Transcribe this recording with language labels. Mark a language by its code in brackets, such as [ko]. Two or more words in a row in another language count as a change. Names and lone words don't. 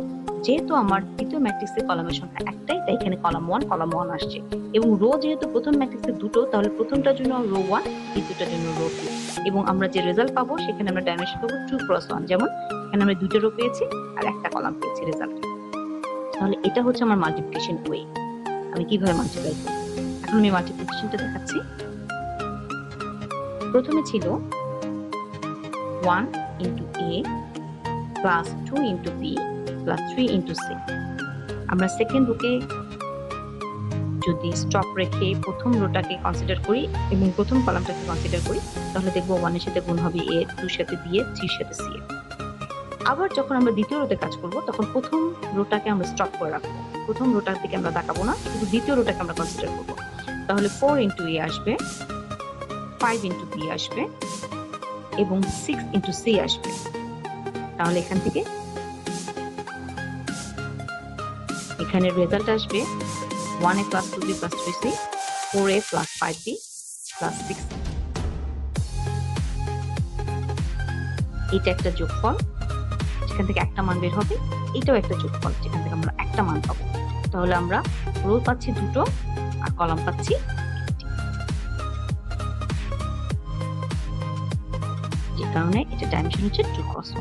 [bn] যেহেতু আমার দ্বিতীয় ম্যাট্রিক্সের কলামের সংখ্যা একটাই, তাই এখানে কলাম 1 আসছে, এবং রো যেহেতু প্রথম ম্যাট্রিক্সে দুটো, তাহলে প্রথমটার জন্য রো 1, দ্বিতীয়টার জন্য রো 2, এবং আমরা যে রেজাল্ট পাবো সেখানে আমরা ডাইমেনশন পাবো 2x1। যেমন এখানে আমরা দুটো রো পেয়েছি আর একটা কলাম পেয়েছি রেজাল্টে। তাহলে এটা হচ্ছে আমার [en] multiplication way, [bn] আমি কিভাবে মাল্টিপ্লাই করব। এখন আমি মাল্টিপ্লিকেশনটা দেখাচ্ছি। প্রথমে ছিল [en] 1 into a plus 2 into b plus 3 into c। [bn] আমরা সেকেন্ড রোকে যদি স্টপ রেখে প্রথম রোটাকে কনসিডার করি এবং প্রথম কলামটাকে কনসিডার করি, তাহলে দেখবো 1 এর সাথে গুণ হবে a, 2 এর সাথে b, 3 এর সাথে c। আবার যখন আমরা দ্বিতীয় রোতে কাজ করব, তখন প্রথম রোটাকে আমরা স্টপ করে রাখবো, প্রথম রোটার দিকে আমরা তাকাবো না, কিন্তু দ্বিতীয় রোটাকে আমরা কনসিডার করব। তাহলে [en] 4 into a [bn] আসবে, [en] 5 into b [bn] আসবে, এবং [en] 6 into c [bn] আসবে। তাহলে এখান থেকে এখানে রেজাল্ট আসবে [en] 1a plus 2b plus 3c, 4a plus 5b plus 6c। [bn] এটা একটা যোগফল, যেখান থেকে একটা মান বের হবে। এটাও একটা যোগফল, যেখান থেকে আমরা একটা মান পাবো। তাহলে আমরা রো পাচ্ছি দুটো আর কলাম পাচ্ছি একটি। যে কারণে এটা ডাইমেনশন হচ্ছে 2x1।